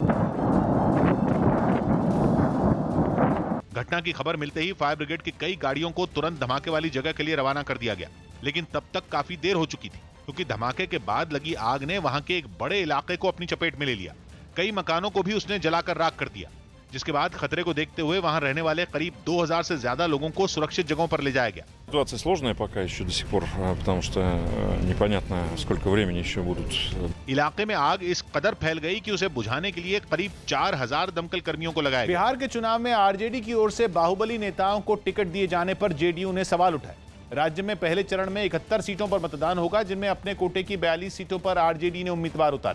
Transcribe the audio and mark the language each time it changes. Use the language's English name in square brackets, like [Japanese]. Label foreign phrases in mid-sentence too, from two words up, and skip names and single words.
[Hindi] घटना की खबर मिलते ही फायर ब्रिगेड की कई गाड़ियों को तुरंत धमाके वाली जगह के लिए रवाना कर दिया गया, लेकिन तब तक काफी देर हो चुकी थी, क्योंकि धमाके के बाद लगी आग ने वहां के एक बड़े इलाके को अपनी चपेट में ले लिया। कई मकानों को भी उसने जलाकर राख कर दिया, जिसके बाद खतरे को देखते हुए वहां रहने वाले करीब 2000 से ज्यादा लोगों को सुरक्षित जगहों पर ले जाया गया। [Russian] Ситуация сложная пока еще до сих пор, потому что непонятно, сколько времени еще будут. [Hindi] इलाके में आग इस कदर फैल गई कि उसे बुझाने के लिए करीब 4000 दमकल कर्मियों को लगाया गया। बिहार के चुनाव में आरजेडी की ओर से बाहुबली नेताओं को टिकट दिए जाने पर जेडीयू ने सवाल उठाए। राज्य में पहले चरण में 71 सीटों पर मतदान होगा, जिनमें अपने कोटे की 42 सीटों पर आरजेडी ने उम्मीदवार उतारे।